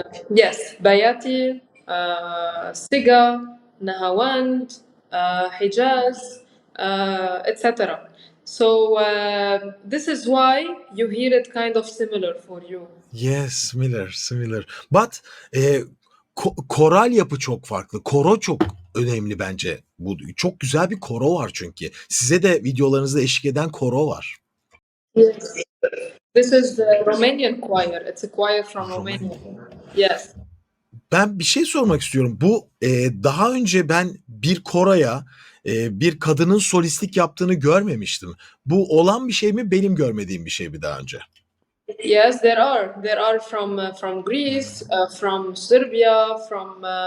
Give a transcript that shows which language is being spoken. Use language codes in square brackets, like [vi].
[en] Yes, Bayati, Siga, Nahawand, Hijaz, etc. So this is why you hear it kind of similar for you. Yes, similar. But [tr] koral yapı çok farklı. Koro çok önemli bence. Bu çok güzel bir koro var çünkü. Size de videolarınızda eşlik eden koro var. [en] Yes. This is the Romanian choir. It's a choir from Romania. Yes. [tr] Ben bir şey sormak istiyorum. Bu daha önce ben bir koroya bir kadının solistlik yaptığını görmemiştim. Bu olan bir şey mi? Benim görmediğim bir şey mi daha önce? [en] Yes, there are. There are from Greece, from Serbia, from.